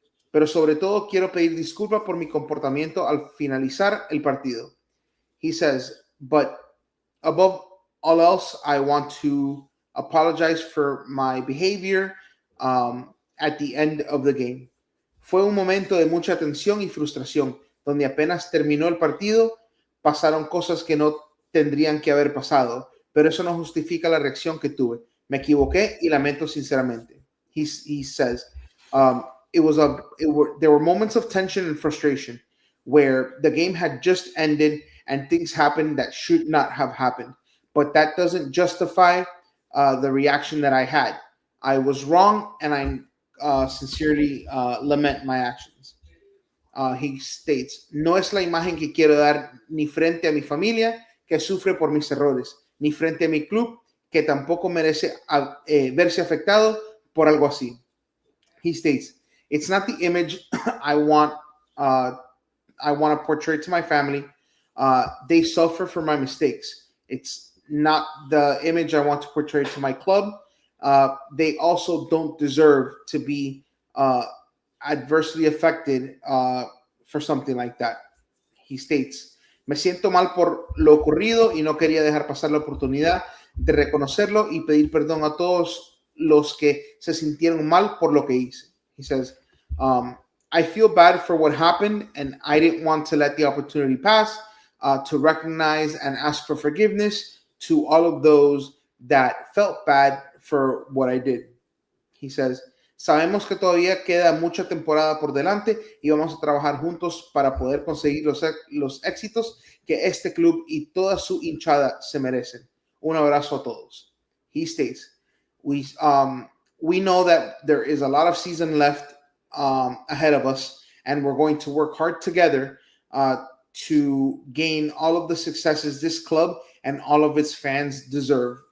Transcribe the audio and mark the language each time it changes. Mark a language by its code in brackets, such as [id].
[es] Pero sobre todo quiero pedir disculpas por mi comportamiento al finalizar el partido. [en] He says, but above all else, I want to apologize for my behavior at the end of the game. [es] Fue un momento de mucha tensión y frustración, donde apenas terminó el partido, pasaron cosas que no tendrían que haber pasado, pero eso no justifica la reacción que tuve. Me equivoqué y lamento sinceramente. [en] He says, there were moments of tension and frustration where the game had just ended and things happened that should not have happened. But that doesn't justify the reaction that I had. I was wrong, and I sincerely lament my actions. He states, [es] no es la imagen que quiero dar ni frente a mi familia, que sufre por mis errores, ni frente a mi club, que tampoco merece verse afectado por algo así. [en] He states, it's not the image I want to portray to my family. They suffer for my mistakes. It's not the image I want to portray to my club. They also don't deserve to be adversely affected for something like that. He states, [es] me siento mal por lo ocurrido y no quería dejar pasar la oportunidad de reconocerlo y pedir perdón a todos los que se sintieron mal por lo que hice. [en] He says, I feel bad for what happened, and I didn't want to let the opportunity pass to recognize and ask for forgiveness to all of those that felt bad for what I did. He says, [es] sabemos que todavía queda mucha temporada por delante y vamos a trabajar juntos para poder conseguir los éxitos que este club y toda su hinchada se merecen. Un abrazo a todos. [en] He states, we know that there is a lot of season left ahead of us, and we're going to work hard together to gain all of the successes this club and all of its fans deserve.